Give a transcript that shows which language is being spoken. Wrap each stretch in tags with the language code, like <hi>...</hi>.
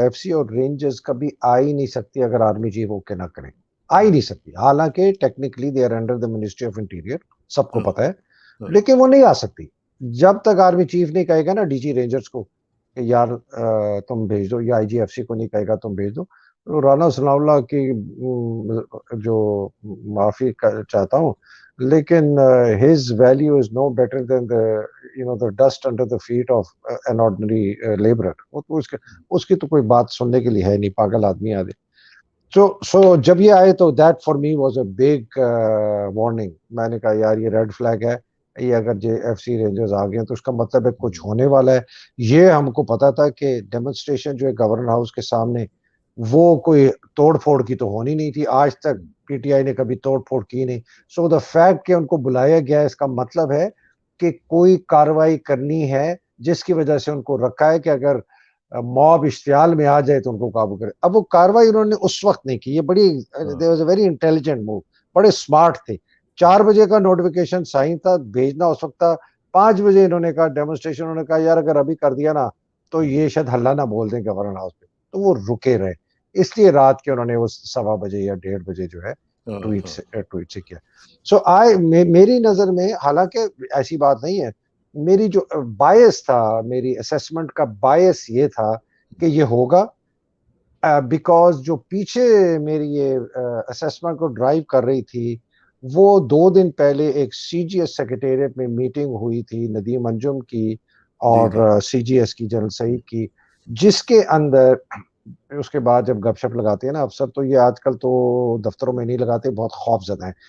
<ur>F C اور rangers کبھی آ ہی نہیں سکتی اگر آرمی چیف اوکے نہ کریں، آ ہی نہیں سکتی. حالانکہ technically</ur> <en>they are under the ministry of interior,</en> <ur>سب کو پتہ ہے، لیکن وہ نہیں آ سکتی جب تک آرمی چیف نہیں کہے گا نا ڈی جی رینجرز کو کہ یار تم بھیج دو، یا آئی جی ایف سی کو نہیں کہے گا تم بھیج دو. رانا ثناء اللہ کی جو معافی چاہتا ہوں، لیکن</ur> <en>his value is no better than the dust under the feet of an ordinary laborer.</en> <ur>وہ تو اس کی تو کوئی بات سننے کے لیے ہے نہیں، پاگل آدمی آدھے. سو جب یہ آئے تو</ur> <en>that for me was a big warning.</en> <ur>میں نے کہا یار یہ ریڈ فلیگ ہے، یہ اگر جے ایف سی رینجرز آ گئے تو اس کا مطلب ہے کچھ ہونے والا ہے. یہ ہم کو پتا تھا کہ ڈیمونسٹریشن جو ہے گورنر ہاؤس کے سامنے وہ کوئی توڑ پھوڑ کی تو ہونی نہیں تھی. آج تک پی ٹی آئی نے کبھی توڑ پھوڑ کی نہیں.</ur> <en>so the fact</en> <ur>کہ ان کو بلایا گیا اس کا مطلب ہے کہ کوئی کاروائی کرنی ہے جس کی وجہ سے ان کو رکھا ہے کہ اگر موب اشتعال میں آ جائے تو ان کو قابو کرے. اب وہ کاروائی انہوں نے اس وقت نہیں کی. یہ بڑی</ur> <en>there was a very intelligent move،</en> <ur>بڑے سمارٹ تھے. 4 بجے کا نوٹیفیکیشن سائن تھا، بھیجنا اس وقت تھا. 5 بجے انہوں نے کہا ڈیمونسٹریشن، انہوں نے کہا یار اگر ابھی کر دیا نا تو یہ شاید ہلہ نہ بول دیں گورنر ہاؤس پہ. تو وہ رکے رہے، اس لیے رات کے انہوں نے وہ 1:15 بجے یا 1:30 بجے جو ہے ٹویٹ سے کیا. سو میری نظر میں، حالانکہ ایسی بات نہیں ہے، میری جو بائس تھا، میری اسیسمنٹ کا بائس یہ تھا کہ یہ ہوگا، بیکاز جو پیچھے میری یہ اسیسمنٹ کو ڈرائیو کر رہی تھی وہ 2 دن پہلے ایک سی جی ایس سیکریٹریٹ میں میٹنگ ہوئی تھی ندیم انجم کی اور سی جی ایس کی جنرل سعید کی، جس کے اندر اس کے بعد جب گپ شپ لگاتے ہیں نا افسر، تو یہ آج کل تو دفتروں میں نہیں لگاتے، بہت خوف زدہ ہیں.</ur>